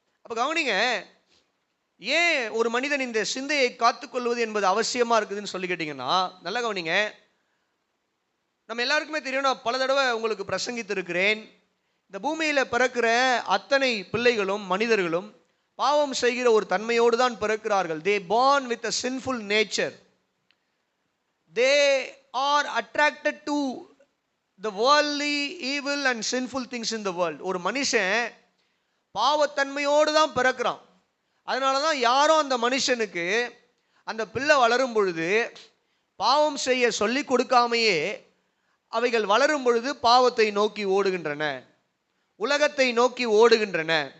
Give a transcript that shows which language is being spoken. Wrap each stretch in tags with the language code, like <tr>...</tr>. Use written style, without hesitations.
<ta>அப்ப கவனிங்க, ஏன் ஒரு மனிதன் இந்த சிந்தையை காத்துக்கொள்வது என்பது அவசியமா இருக்குதுன்னு சொல்லி கேட்டீங்கன்னா, நல்லா கவனிங்க. நம்ம எல்லாருக்குமே தெரியும், நான் பல தடவை உங்களுக்கு பிரசங்கித்து இருக்கிறேன். இந்த பூமியில பிறக்கிற அத்தனை பிள்ளைகளும் மனிதர்களும் பாவம் செய்கிற ஒரு தன்மையோடு தான் பிறக்கிறார்கள்.</ta> <en>they born with a sinful nature. they are attracted to the worldly evil and sinful things in the world.</en> <ta>ஒரு மனுஷன் பாவத்தன்மையோடு தான் பிறக்கிறான். அதனால தான் யாரும் அந்த மனுஷனுக்கு அந்த பிள்ளை வளரும் பொழுது பாவம் செய்ய சொல்லி கொடுக்காமையே அவைகள் வளரும் பொழுது பாவத்தை நோக்கி ஓடுகின்றன, உலகத்தை நோக்கி ஓடுகின்றன.</ta>